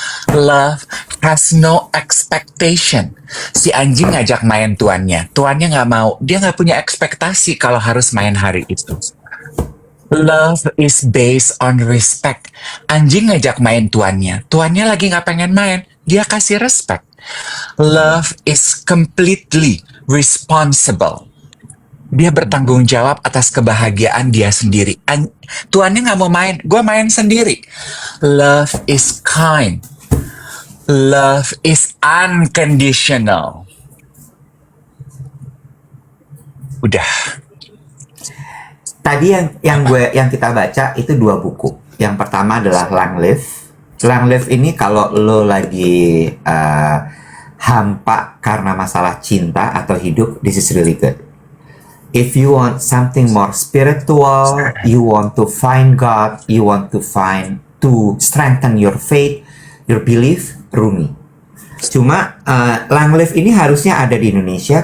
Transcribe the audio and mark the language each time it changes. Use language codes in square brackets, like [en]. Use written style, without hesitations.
[en] Love has no expectation. [id] Si anjing ngajak main tuannya gak mau. Dia gak punya ekspektasi kalau harus main hari itu. [en] Love is based on respect. [id] Anjing ngajak main tuannya lagi gak pengen main, dia kasih respect. [en] Love is completely responsible. [id] Dia bertanggung jawab atas kebahagiaan dia sendiri. Tuannya gak mau main, gue main sendiri. [en] Love is kind. Love is unconditional. [id] Udah. Tadi yang kita baca itu 2 buku. Yang pertama adalah Long Live. Long Live ini kalau lo lagi hampa karena masalah cinta atau hidup, [en] this is really good. If you want something more spiritual, you want to find God, you want to find to strengthen your faith, your belief, Rumi. [id] Cuma Lang Live ini harusnya ada di Indonesia.